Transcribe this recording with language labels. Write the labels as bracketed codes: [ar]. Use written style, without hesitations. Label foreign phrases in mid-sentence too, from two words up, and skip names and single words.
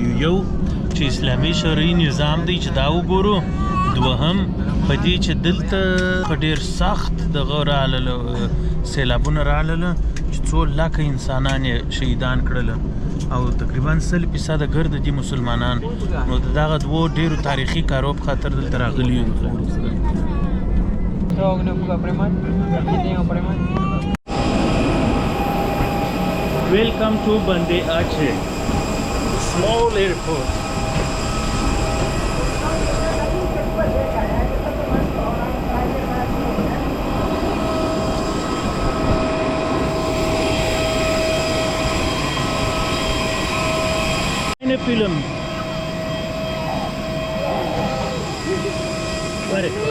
[ps] یو چې اسلامي شرعي نظام دی چې دا وګورو دوهم په دې چې دلته په ډېر سخت دغه راغلل سیلابونه راغلل چې څو لکه انسانان یې شهیدان کړل او تقریبا 100% ګرد دي مسلمانان نو دغه دوو ډېرو تاریخي کارو په خاطر دلته راغلي یو [en] Welcome to Bande Aceh, small airport. In a film. Where?